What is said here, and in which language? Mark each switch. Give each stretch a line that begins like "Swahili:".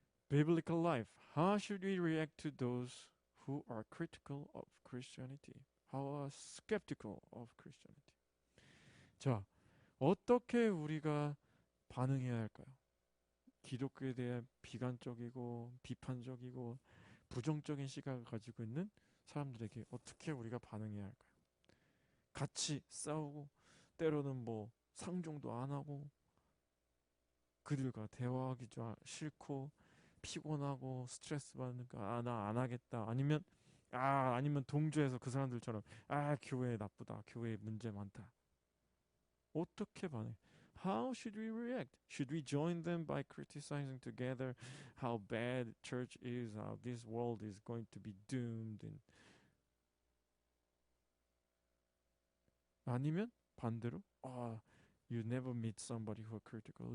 English: biblical life. How should we react to those who are critical of Christianity? How are skeptical of Christianity?
Korean: 자, 어떻게 우리가 반응해야 할까요? 기독교에 대해 비관적이고 비판적이고 부정적인 시각을 가지고 있는 사람들에게 어떻게 우리가 반응해야 할까요? 같이 싸우고 때로는 뭐 상종도 안 하고 그들과 대화하기 싫고 피곤하고 스트레스 받으니까 나 안 하겠다. 아니면 동조해서 그 사람들처럼 교회 나쁘다. 교회에 문제 많다. 어떻게 반응?
English: How should we react? Should we join them by criticizing together how bad church is, how this world is going to be doomed?
Korean: 아니면 반대로,
English: you never meet somebody who are critical.